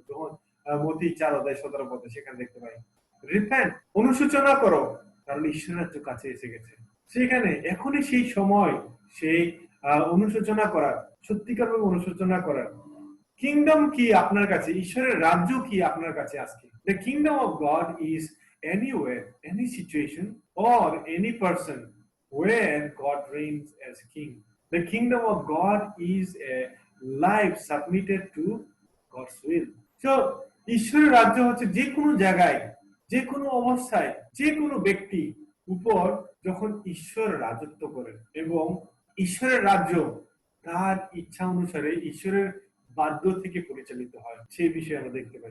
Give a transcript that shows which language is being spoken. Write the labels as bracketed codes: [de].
[bn] যখন মতি 4:17 সেখানে দেখতে পাই, রিপেন্ট, অনুশোচনা করো, কারণ ঈশ্বর রাজ্য কাছে এসে গেছে। সেখানে এখনই সেই সময় সেই অনুশোচনা করার, সত্যিকারভাবে অনুশোচনা করার। কিংডম কি আপনার কাছে, ঈশ্বরের রাজ্য কি আপনার কাছে আজকে? [en] The kingdom of God is anywhere, any situation or any person where God reigns as king. The kingdom of God is a life submitted to God's will. [bn] So ঈশ্বরের রাজ্য হচ্ছে যে কোনো জায়গায়, যে কোনো অবস্থায়, যে কোনো ব্যক্তি উপর যখন ঈশ্বর রাজত্ব করেন এবং ঈশ্বরের রাজ্য তার ইচ্ছা অনুসারে ঈশ্বরের বাধ্য থেকে পরিচালিত হয়, সেই বিষয়ে আমরা দেখতে পাই।